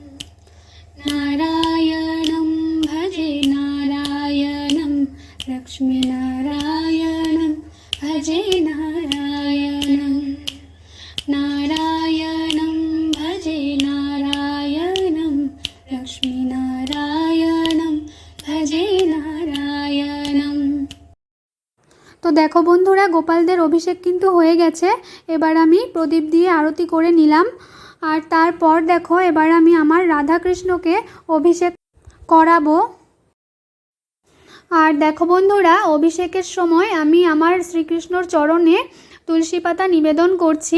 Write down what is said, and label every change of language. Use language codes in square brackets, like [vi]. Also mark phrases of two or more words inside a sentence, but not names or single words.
[sa] नारायणं भजे नारायणं लक्ष्मीनारायणं भजे नारायणं नारायणं भजे नारायणं लक्ष्मीनारायणं भजे नारायणं। [bn] তো দেখো বন্ধুরা, গোপালদের অভিষেক কিন্তু হয়ে গেছে। এবার আমি প্রদীপ দিয়ে আরতি করে নিলাম। আর তারপর দেখো, এবার আমি আমার রাধাকৃষ্ণকে অভিষেক করাবো। আর দেখো বন্ধুরা, অভিষেকের সময় আমি আমার শ্রীকৃষ্ণর চরণে তুলসী পাতা নিবেদন করছি।